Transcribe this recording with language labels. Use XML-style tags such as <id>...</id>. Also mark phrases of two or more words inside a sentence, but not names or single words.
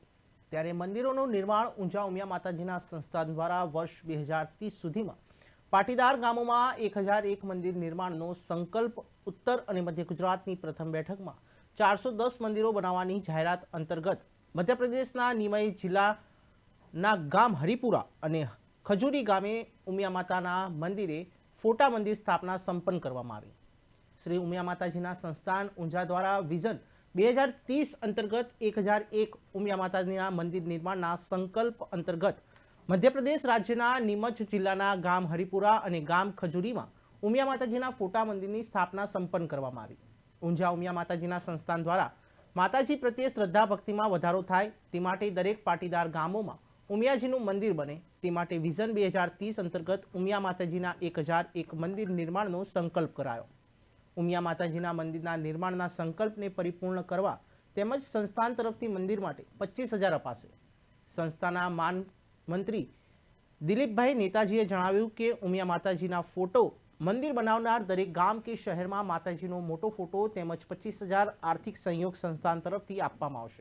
<gu>ત્યારે મંદિરોનું નિર્માણ ઊંઝા ઉમિયા માતાજીના સંસ્થાન દ્વારા વર્ષ 2030 સુધીમાં પાટીદાર ગામોમાં 1001 મંદિર નિર્માણનો સંકલ્પ ઉત્તર અને મધ્ય ગુજરાતની પ્રથમ બેઠકમાં 410 મંદિરો બનાવવાની જાહેરાત અંતર્ગત મધ્યપ્રદેશના નિમઈ જિલ્લાના ગામ હરિપુરા અને ખજૂરી ગામે ઉમિયા માતાના મંદિરે ફોટા મંદિર સ્થાપના સંપન્ન કરવામાં આવી। શ્રી ઉમિયા માતાજીના સંસ્થાન ઊંઝા દ્વારા વિજન 2030 અંતર્ગત 1001 ઉમિયા માતાજીના મંદિર નિર્માણના સંકલ્પ અંતર્ગત મધ્યપ્રદેશ રાજ્યના નીમચ જિલ્લાના ગામ હરિપુરા અને ગામ ખજૂરીમાં ઉમિયા માતાજીના ફોટા મંદિરની સ્થાપના સંપન્ન કરવામાં આવી। ઊંઝા ઉમિયા માતાજીના સંસ્થાન દ્વારા માતાજી પ્રત્યે શ્રદ્ધા ભક્તિમાં વધારો થાય તે માટે દરેક પાટીદાર ગામોમાં ઉમિયાજીનું મંદિર બને તે માટે વિજન 2030 અંતર્ગત ઉમિયા માતાજીના 1001 મંદિર નિર્માણનો સંકલ્પ કરાયો। ઉમિયા માતાજીના મંદિરના નિર્માણના સંકલ્પને પરિપૂર્ણ કરવા તેમજ સંસ્થાન તરફથી મંદિર માટે 25,000 અપાશે। સંસ્થાના માન મંત્રી દિલીપભાઈ નેતાજીએ જણાવ્યું કે ઉમિયા માતાજીના ફોટો મંદિર બનાવનાર દરેક ગામ કે શહેર में માતાજીનો મોટો ફોટો તેમજ 25,000 આર્થિક સહયોગ સંસ્થાન તરફથી આપવામાં આવશે।</gu>